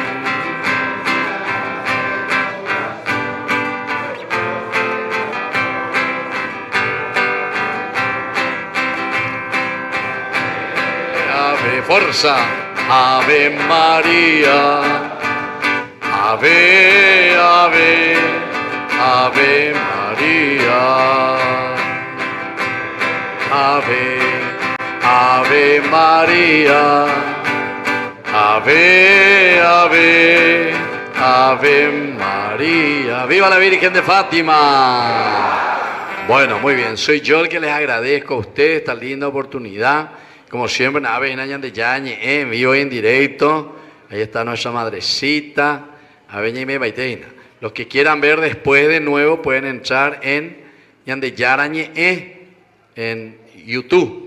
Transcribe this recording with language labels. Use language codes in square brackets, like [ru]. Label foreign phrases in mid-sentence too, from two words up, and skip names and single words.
[es] Ave, fuerza, Ave María, Ave, Ave, Ave María, Ave, Ave María, Ave, Ave, Ave María. ¡Viva la Virgen de Fátima! Bueno, muy bien. Soy yo el que les agradezco a ustedes esta linda oportunidad. Como siempre, en vivo y en directo. Ahí está nuestra madrecita. Los que quieran ver después de nuevo pueden entrar en en YouTube.